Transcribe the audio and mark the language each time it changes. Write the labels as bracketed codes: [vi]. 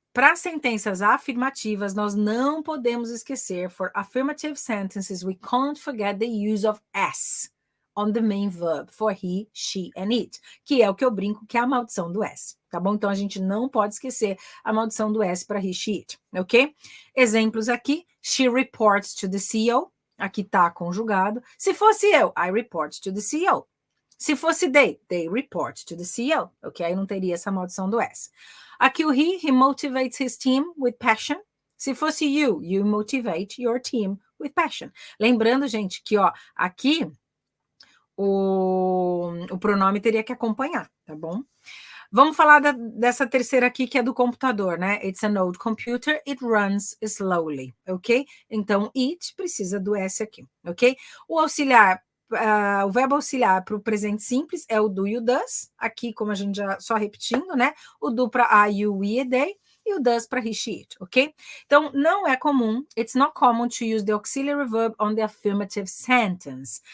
[pt] Para sentenças afirmativas, nós não podemos esquecer, [en] for affirmative sentences, we can't forget the use of S on the main verb, for he, she, and it, [pt] que é o que eu brinco que é a maldição do S, tá bom? Então, a gente não pode esquecer a maldição do S para he, she, it, ok? Exemplos aqui, [en] she reports to the CEO, [pt] aqui tá conjugado. Se fosse eu, [en] I report to the CEO. [pt] Se fosse [en] they report to the CEO, ok? [pt] Aí não teria essa maldição do S. Aqui o [en] he motivates his team with passion. [pt] Se fosse [en] you motivate your team with passion. [pt] Lembrando, gente, que ó, aqui o pronome teria que acompanhar, tá bom? Vamos falar dessa terceira aqui, que é do computador, né? [en] It's an old computer, it runs slowly, ok? [pt] Então, it precisa do S aqui, ok? O auxiliar, o verbo auxiliar para o presente simples é o do, you, does. Aqui, como a gente já, só repetindo, né? O do para I, you, we, they. E o does para he, she, it, ok? Então, não é comum, [en] it's not common to use the auxiliary verb on the affirmative sentence.